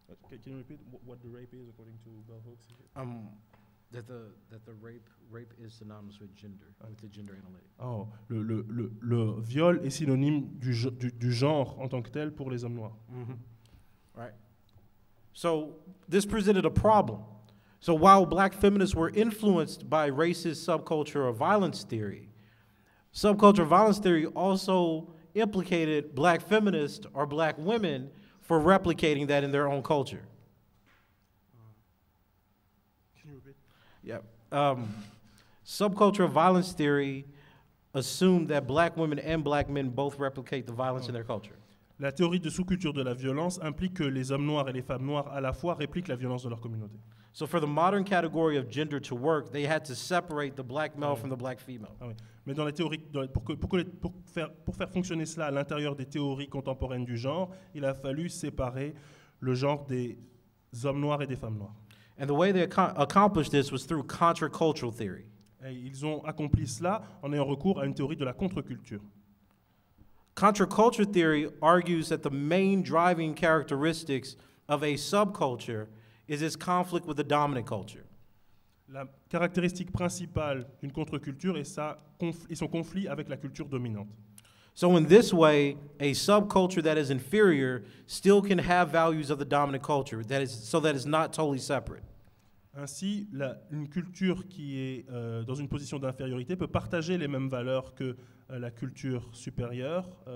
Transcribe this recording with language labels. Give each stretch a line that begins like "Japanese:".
English: Can you repeat what the rape is according to Bell Hooks? That the rape is synonymous with gender, with the gender analytic.
French: Oh, le viol est synonyme du genre en tant que tel pour les hommes noirs.
English: Mm-hmm. Right. So this presented a problem. So while black feminists were influenced by racist subculture or violence theory, subculture violence theory also implicated black feminists or black women for replicating that in their own culture. Can you repeat? Yeah. Subculture violence theory assumed that black women and black men both replicate the violence in their culture.
French: La théorie de sous-culture de la violence implique que les hommes noirs et les femmes noires à la fois répliquent la violence de leur communauté.
English: So for the modern category of gender to work, they had to separate the black male from the black female.
French: Ah oui. Mais dans les théories, pour faire fonctionner cela à l'intérieur des théories contemporaines du genre, il a fallu séparer le genre des hommes noirs et des femmes noires.
English: And the way they accomplished this was through contre-cultural theory.
French: Et ils ont accompli cela en ayant recours à une théorie de la contre-culture.
English: Contre-culture theory argues that the main driving characteristics of a subculture is its conflict with the dominant culture.
French: La caractéristique principale d'une contre-culture est son conflit avec la culture dominante.
English: So in this way, a subculture that is inferior still can have values of the dominant culture, so that it's not totally separate.
French: Ainsi, une culture qui est dans une position d'infériorité peut partager les mêmes valeurs que la culture supérieure.